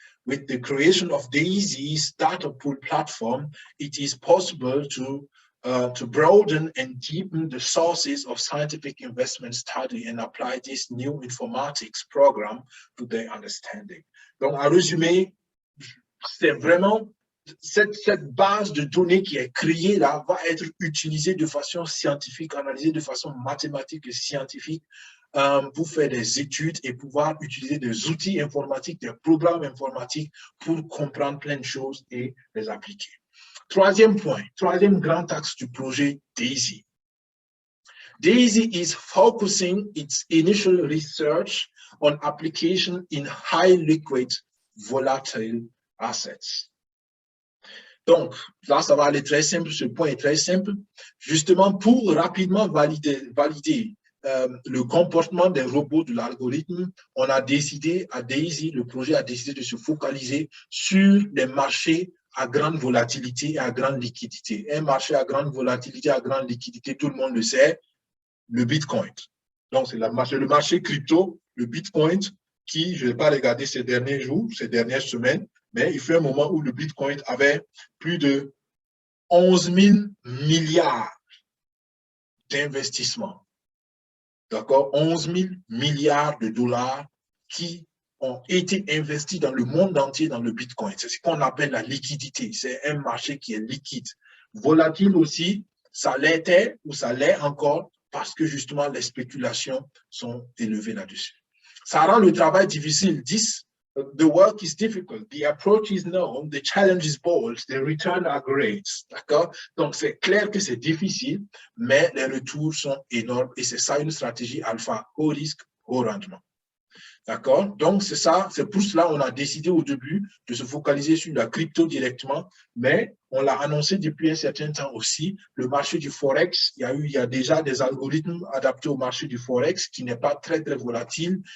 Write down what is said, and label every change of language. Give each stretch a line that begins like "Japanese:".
English: With the creation of DAISY's data pool platform, it is possible to broaden and deepen the sources of scientific investment study and apply this new informatics program to their understanding.
French: Donc, en résumé, c'est vraiment cette base de données qui est créée là va être utilisée de façon scientifique, analysée de façon mathématique et scientifique pour faire des études et pouvoir utiliser des outils informatiques, des programmes informatiques pour comprendre plein de choses et les appliquer. Troisième point, troisième grand axe du projet DAISY.
English: DAISY is focusing its initial research on application in high liquid volatile assets.
French: Donc, là, ça va aller très simple, ce point est très simple. Justement, pour rapidement valider le comportement des robots de l'algorithme, on a décidé à DAISY, le projet a décidé de se focaliser sur les marchés à grande volatilité et à grande liquidité. Un marché à grande volatilité, à grande liquidité, tout le monde le sait, le Bitcoin. Donc, c'est le marché crypto, le Bitcoin, qui, je ne vais pas regarder ces derniers jours, ces dernières semaines, mais il fait un moment où le Bitcoin avait plus de 11 000 milliards d'investissements. D'accord? 11 000 milliards de dollars qui ont été investis dans le monde entier dans le Bitcoin. C'est ce qu'on appelle la liquidité. C'est un marché qui est liquide. Volatile aussi, ça l'était ou ça l'est encore parce que justement les spéculations sont élevées là-dessus. Ça rend le travail difficile.
English: The work is difficult, the approach is known, the challenge is bold, the returns are great.
French: D'accord? Donc, c'est clair que c'est difficile, mais les retours sont énormes et c'est ça une stratégie alpha, haut risque, haut rendement. D'accord? Donc, c'est ça, c'est pour cela qu'on a décidé au début de se focaliser sur la crypto directement, mais on l'a annoncé depuis un certain temps aussi, le marché du Forex, il y a déjà des algorithmes adaptés au marché du Forex qui n'est pas très, très volatile.